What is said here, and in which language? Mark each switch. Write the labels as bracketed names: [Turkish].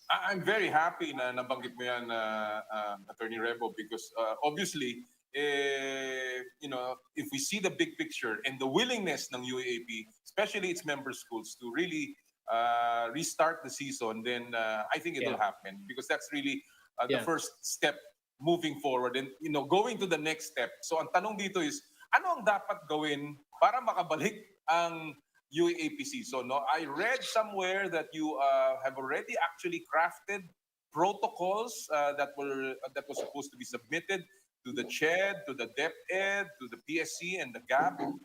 [English] I'm very happy [Filipino] na nabanggit mo yan, [English] Attorney Rebo, because obviously, if we see the big picture and the willingness ng UAAP, especially its member schools, to really restart the season, then I think it will happen, because that's really the first step moving forward and going to the next step. [Filipino] So ang tanong dito is, ano ang dapat gawin para makabalik ang UAAP season? [English] No, I read somewhere that you have already actually crafted protocols that was supposed to be submitted to the CHED, to the DepEd, to the PSC, and the GAP.